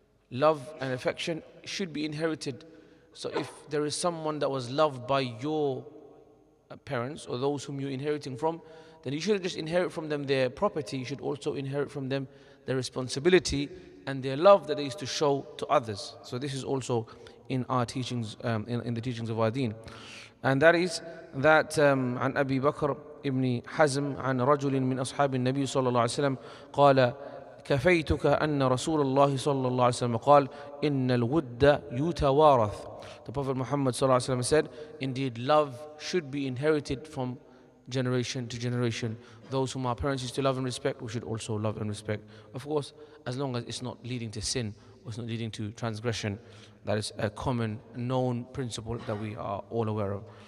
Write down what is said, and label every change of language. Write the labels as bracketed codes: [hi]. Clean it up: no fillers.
[en] Love and affection should be inherited. So if there is someone that was loved by your parents or those whom you're inheriting from, then you shouldn't just inherit from them their property, you should also inherit from them their responsibility and their love that they used to show to others. So this is also in our teachings, in the teachings of our deen. And that is that [ar] عن أبي بكر ابن حزم عن رجل من أصحاب النبي صلى الله عليه وسلم قال كفيتك أن رسول الله صلى الله عليه وسلم قال إن الود يتوارث. [en] The Prophet Muhammad [ar] صلى الله عليه وسلم [en] said, indeed love should be inherited from generation to generation. Those whom our parents used to love and respect, we should also love and respect. Of course, as long as it's not leading to sin, or it's not leading to transgression. That is a common, known principle that we are all aware of.